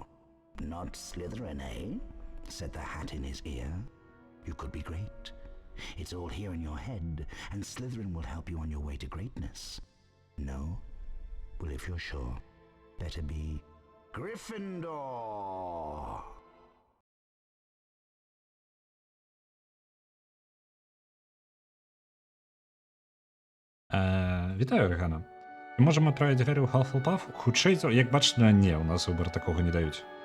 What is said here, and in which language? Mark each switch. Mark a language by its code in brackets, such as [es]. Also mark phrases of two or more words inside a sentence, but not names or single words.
[en] "Not Slytherin, eh?" said the hat in his ear. "You could be great. It's all here in your head, and Slytherin will help you on your way to greatness." "No? Well, if you're sure, better be Gryffindor!" [be] Вітаю, Регана. Можемо адправіць Гаррі ў Hufflepuff? Хутчэй, як бачна, не, у нас выбар такога не даюць.